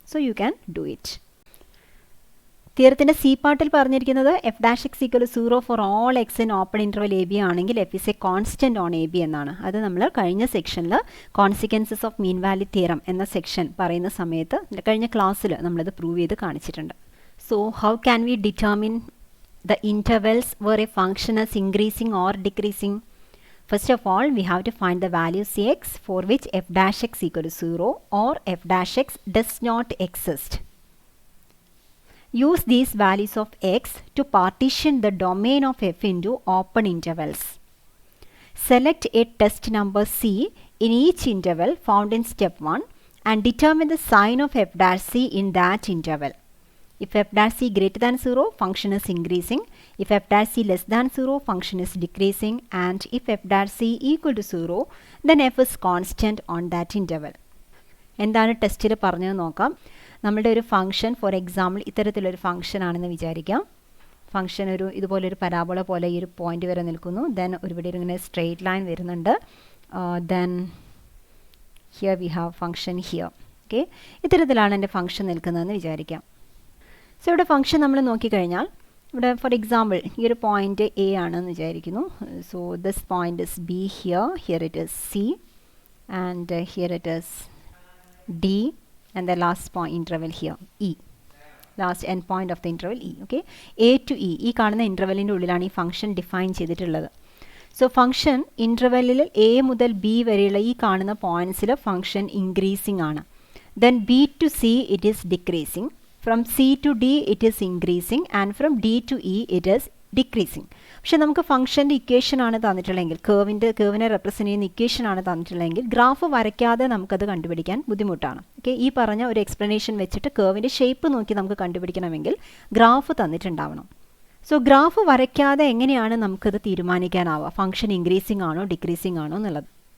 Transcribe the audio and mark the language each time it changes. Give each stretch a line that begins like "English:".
English: So you can do it.
Malayalam: തിയറത്തിൻ്റെ C പാർട്ടിൽ പറഞ്ഞിരിക്കുന്നത്
English: F dash x equal 0 for all x in open interval a b ആണെങ്കിൽ f is a constant on a b എന്നാണ്.
Malayalam: അത് നമ്മൾ കഴിഞ്ഞ സെക്ഷനിൽ consequences of mean value theorem എന്ന section പറയുന്ന സമയത്ത് കഴിഞ്ഞ ക്ലാസ്സിൽ നമ്മളത് പ്രൂവ് ചെയ്ത് കാണിച്ചിട്ടുണ്ട്.
English: So how can we determine the intervals where a function is increasing or decreasing? First of all, we have to find the value cx for which f dash x equal to 0 or f dash x does not exist. Use these values of x to partition the domain of f into open intervals. Select a test number c in each interval found in step 1 and determine the sign of f dash c in that interval. If f dash c greater than 0, function is increasing. If f dash c less than 0, function is decreasing. And if f dash c equal to 0, then f is constant on that interval.
Malayalam: എന്താണ് ടെസ്റ്റിൽ പറഞ്ഞത് നോക്കാം. നമ്മുടെ ഒരു function for example ഇത്തരത്തിലൊരു function ആണെന്ന് വിചാരിക്കാം. Function ഇതുപോലൊരു പരാബോള പോലെ ഈ ഒരു പോയിന്റ് വരെ നിൽക്കുന്നു. ദെൻ ഇവിടെ ഇങ്ങനെ സ്ട്രെയിറ്റ് ലൈൻ വരുന്നുണ്ട്. Then here we have function here. Okay, ഇത്തരത്തിലാണ് എൻ്റെ ഫംഗ്ഷൻ നിൽക്കുന്നതെന്ന് വിചാരിക്കാം. സോ ഇവിടെ ഫംഗ്ഷൻ നമ്മൾ നോക്കിക്കഴിഞ്ഞാൽ ഇവിടെ ഫോർ എക്സാമ്പിൾ ഈ ഒരു പോയിന്റ് എ ആണെന്ന് വിചാരിക്കുന്നു.
English: So this point is B here, here it is C and here it is D and the last interval here E, last end point of the interval E.
Malayalam: Okay, A to E ഈ കാണുന്ന ഇൻ്റർവെല്ലിൻ്റെ ഉള്ളിലാണ് ഈ function define ചെയ്തിട്ടുള്ളത്. So function ഇൻ്റർവെല്ലിൽ A മുതൽ B വരെയുള്ള ഈ കാണുന്ന പോയിൻറ്റ്സിൽ function increasing ആണ്.
English: Then B to C it is decreasing. From C to D it is increasing and from D to E it is decreasing.
Malayalam: പക്ഷേ നമുക്ക് ഫംഗ്ഷൻ്റെ ഇക്വേഷൻ ആണ് തന്നിട്ടുള്ളതെങ്കിൽ, കേവിനെ represent ചെയ്യുന്ന ഇക്വേഷൻ ആണ് തന്നിട്ടുള്ളതെങ്കിൽ ഗ്രാഫ് വരയ്ക്കാതെ നമുക്കത് കണ്ടുപിടിക്കാൻ ബുദ്ധിമുട്ടാണ്. ഓക്കെ, ഈ പറഞ്ഞ ഒരു എക്സ്പ്ലനേഷൻ വെച്ചിട്ട് കേവിൻ്റെ ഷേപ്പ് നോക്കി നമുക്ക് കണ്ടുപിടിക്കണമെങ്കിൽ ഗ്രാഫ് തന്നിട്ടുണ്ടാവണം. സോ ഗ്രാഫ് വരയ്ക്കാതെ എങ്ങനെയാണ് നമുക്കത് തീരുമാനിക്കാനാവുക ഫംഗ്ഷൻ ഇൻക്രീസിങ് ആണോ ഡിക്രീസിങ് ആണോ എന്നുള്ളത്?